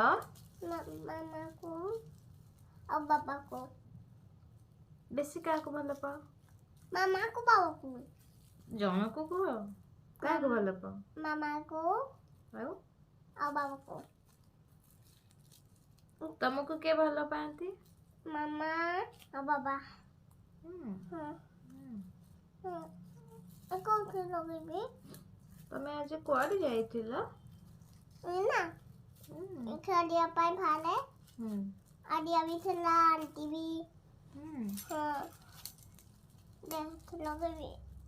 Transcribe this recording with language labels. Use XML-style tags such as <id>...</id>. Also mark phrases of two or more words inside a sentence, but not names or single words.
<hi>ମାମା को और पापा को।</hi> <or>ବେଶୀ କାହାକୁ ଭଲ ପାଅ?</or> <hi>मामा को पापा को।</hi> <or>ଜଣକୁ କୁହ। କାହାକୁ ଭଲ ପାଅ?</or> <hi>मामा को</hi> <or>ଆଉ</or> <hi>और पापा को।</hi> <or>ତମକୁ କିଏ ଭଲ ପାଆନ୍ତି?</or> <hi>मामा और पापा।</hi> <or>କୋଉଠି ଲଗେଇବି? ତମେ ଆଜି କୁଆଡ଼େ ଯାଇଥିଲ? ନା ଖେଳିବା ପାଇଁ ବାହାରେ ଆଡ଼ିଆ ବି ଥିଲା ଆଣ୍ଟି ବି ଲଗେଇବି।</or>